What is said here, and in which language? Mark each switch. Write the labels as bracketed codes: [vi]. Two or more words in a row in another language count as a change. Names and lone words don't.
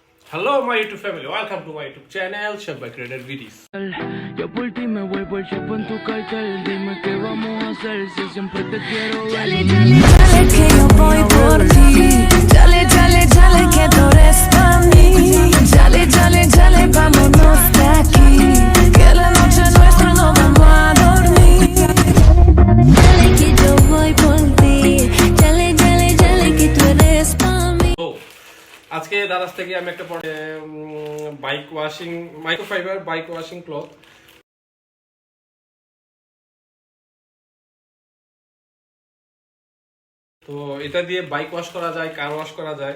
[en] Hello my YouTube family, welcome to my YouTube channel, Chef by Created Videos. [es] Yo por ti me vuelvo el chef en tu cartel. Dime qué vamos a hacer si siempre te quiero ver. Dale, dale, dale que yo voy por ti. Dale, dale, dale que tú eres para mí. Dale, dale, dale, vámonos de aquí. Que la noche nuestra no vamos a dormir. Dale que yo voy por ti. Dale, dale, dale que tú eres para mí. [bn] আজকে দাদাস থেকে আমি একটা [en] bike washing microfiber bike washing cloth [bn] তো এটা দিয়ে [en] bike wash [bn] করা যায়, [en] car wash [bn] করা যায়।